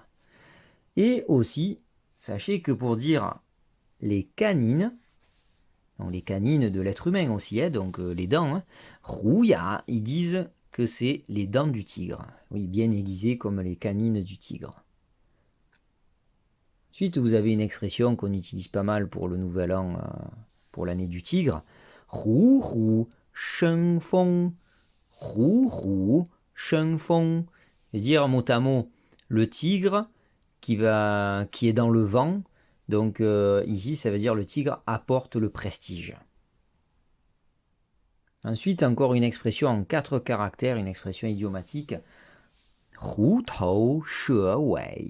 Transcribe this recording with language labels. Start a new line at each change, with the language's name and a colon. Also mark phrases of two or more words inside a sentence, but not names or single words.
French: Et aussi, sachez que pour dire les canines, donc les canines de l'être humain aussi, donc les dents, Rouya, ils disent que c'est les dents du tigre. Oui, bien aiguisées comme les canines du tigre. Ensuite, vous avez une expression qu'on utilise pas mal pour le nouvel an, pour l'année du tigre.
Chinese: 虎虎生风。虎虎生风.
French: C'est-à-dire mot à mot le tigre qui est dans le vent. Donc ici, ça veut dire le tigre apporte le prestige. Ensuite, encore une expression en 4 caractères, une expression idiomatique.
Chinese: 虎头蛇尾.